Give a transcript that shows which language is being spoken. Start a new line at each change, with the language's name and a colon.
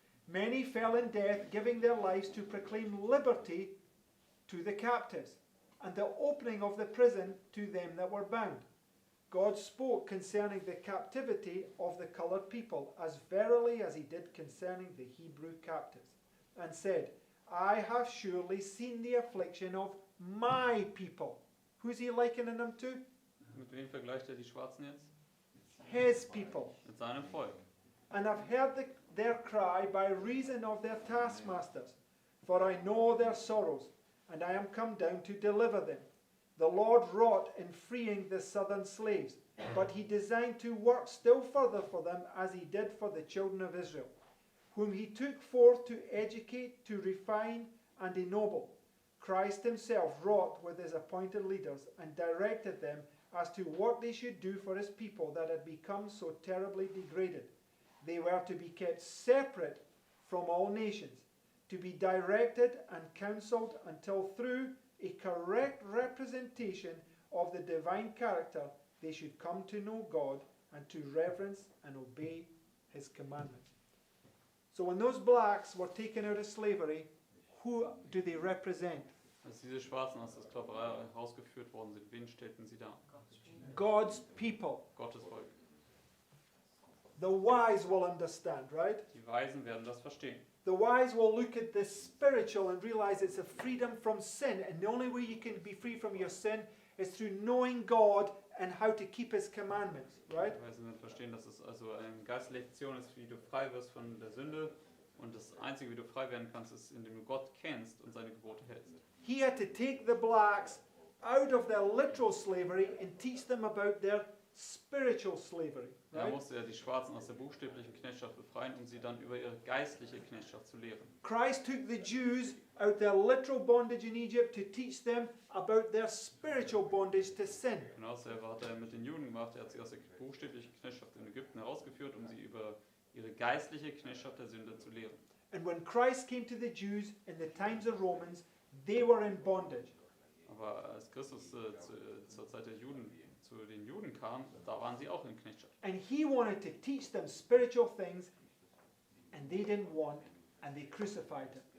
English: Many fell in death, giving their lives to proclaim liberty to the captives, and the opening of the prison to them that were bound. God spoke concerning the captivity of the colored people, as verily as he did concerning the Hebrew captives, and said, I have surely seen the affliction of my people. Who's he likening them to?
German: Mit wem vergleicht die Schwarzen jetzt?
English: His people.
German: Mit seinem Volk.
English: And I've heard their cry by reason of their taskmasters, for I know their sorrows, and I am come down to deliver them. The Lord wrought in freeing the southern slaves, but he designed to work still further for them as he did for the children of Israel, whom he took forth to educate, to refine, and ennoble. Christ himself wrought with his appointed leaders and directed them as to what they should do for his people that had become so terribly degraded. They were to be kept separate from all nations, to be directed and counseled until through a correct representation of the divine character they should come to know God and to reverence and obey his commandments. So when those blacks were taken out of slavery, who do they represent?
German: Als diese Schwarzen aus der Sklaverei herausgeführt worden sind, wen stellten sie dar?
English: God's people.
German: Gottes Volk.
English: The wise will understand, right?
German: Die Weisen werden das verstehen.
English: The wise will look at the spiritual and realize it's a freedom from sin. And the only way you can be free from your sin is through knowing God and how to keep His commandments, right?
German: Die Weisen werden verstehen, dass es also eine geistliche Lektion ist, wie du frei wirst von der Sünde. Und das Einzige, wie du frei werden kannst, ist, indem du Gott kennst und seine Gebote hältst.
English: He had to take the blacks out of their literal slavery and teach them about their spiritual slavery,
German: Da
English: right?
German: musste er die Schwarzen aus der buchstäblichen Knechtschaft befreien, um sie dann über ihre geistliche Knechtschaft zu lehren.
English: Christ took the Jews out their literal bondage in Egypt to teach them about their spiritual bondage to sin.
German: Genauso hat er mit den Juden gemacht, er hat sie aus der buchstäblichen Knechtschaft in Ägypten herausgeführt, um sie über ihre geistliche Knechtschaft der Sünde zu lehren.
English: And when Christ came to the Jews in the times of Romans, they were in bondage.
German: Aber als Christus zur Zeit der Juden zu den Juden kam, da waren sie auch in Knechtschaft.
English: And he wanted to teach them spiritual things, and they didn't want, and they crucified him.